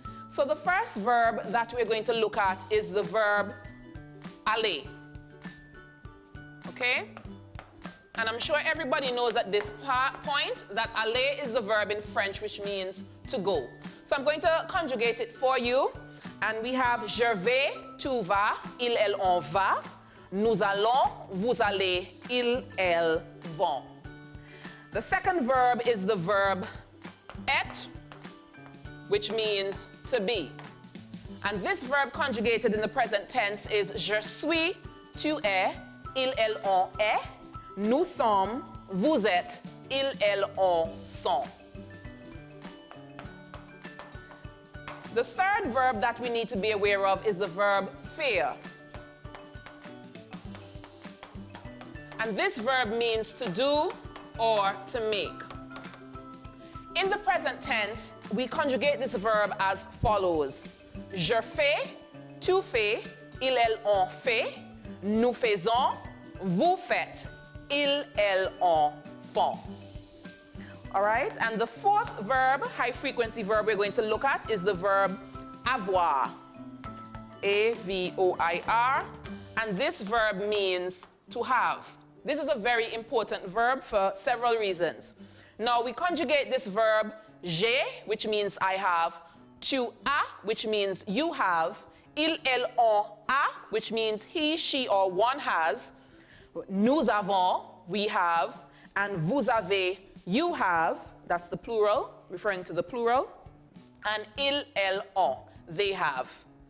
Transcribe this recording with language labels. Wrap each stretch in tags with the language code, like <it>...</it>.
<en>So the first verb that we're going to look at is the verb aller. Okay? And I'm sure everybody knows at this point that aller is the verb in French which means to go. So I'm going to conjugate it for you. And we have</en> <fr>je vais, tu vas, il, elle, on va. Nous allons, vous allez, ils, elles vont.</fr> <en>The second verb is the verb être, which means to be. And this verb conjugated in the present tense is</en> <fr>je suis, tu es, il, elle, on est, nous sommes, vous êtes, ils, elles, on sont.</fr> <en>The third verb that we need to be aware of is the verb faire. And this verb means to do or to make. In the present tense, we conjugate this verb as follows.</en> <fr>Je fais, tu fais, ils, elles, on fait, nous faisons, vous faites, ils, elles, on font.</fr> <en>All right, and the fourth verb, high frequency verb we're going to look at is the verb avoir. A-V-O-I-R. And this verb means to have. This is a very important verb for several reasons. Now we conjugate this verb</en> <fr>j'ai,</fr> <en>which means I have,</en> <fr>tu as,</fr> <en>which means you have,</en> <fr>il, elle, on a,</fr> <en>which means he, she, or one has,</en> <fr>nous avons,</fr> <en>we have, and</en> <fr>vous avez,</fr> <en>you have, that's the plural, referring to the plural, and</en> <fr>il, elle, on,</fr> <en>they have.</en>